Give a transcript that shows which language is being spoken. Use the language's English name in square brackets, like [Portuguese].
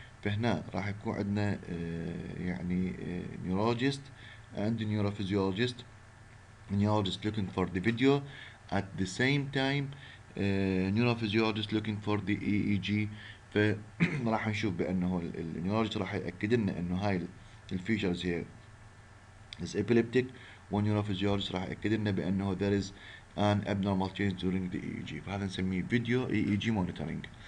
[Arabic] فهنا راح يكون عندنا يعني neurologist and neurophysiologist. [English] Neurologist looking for the video at the same time neurophysiologist looking for the EEG. [Arabic] فراح نشوف بأنه النيورولوجيست راح يأكد لنا إنه هاي الفيشرز هي is epileptic، والنيوروفيزيولوجيست راح يأكد لنا بأنه [English] there is an abnormal change during the EEG. [Arabic] فهذا نسميه فيديو EEG monitoring.